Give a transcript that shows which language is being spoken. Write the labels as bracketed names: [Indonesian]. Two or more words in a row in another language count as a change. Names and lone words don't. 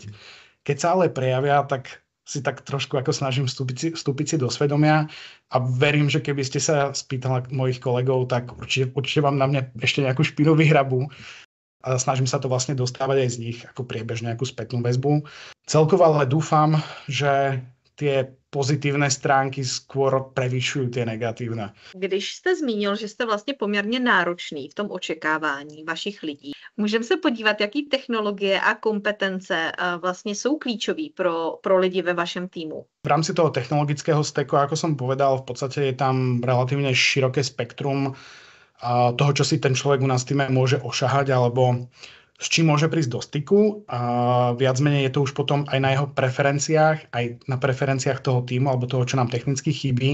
[Slovak] Keď sa ale prejavia, tak si tak trošku ako snažím vstúpiť si do svedomia a verím, že keby ste sa spýtali mojich kolegov, tak určite vám na mňa ešte nejakú špinu vyhrabú a snažím sa to vlastne dostávať aj z nich ako priebežne nejakú spätnú väzbu. Celkovo ale dúfam, že tie pozitívne stránky skôr prevyšujú tie negatívne. [Czech] Když jste zmínil, že jste vlastně poměrně náročný v tom očekávání vašich lidí, můžeme se podívat, jaký technologie a kompetence vlastně jsou klíčový pro lidi ve vašem týmu? [Slovak] V rámci toho technologického steku, ako som povedal, v podstate je tam relatívne široké spektrum toho, čo si ten človek u nás v týme môže ošahať alebo s čím môže prísť do styku. Viac menej je to už potom aj na jeho preferenciách, aj na preferenciách toho týmu alebo toho, čo nám technicky chybí.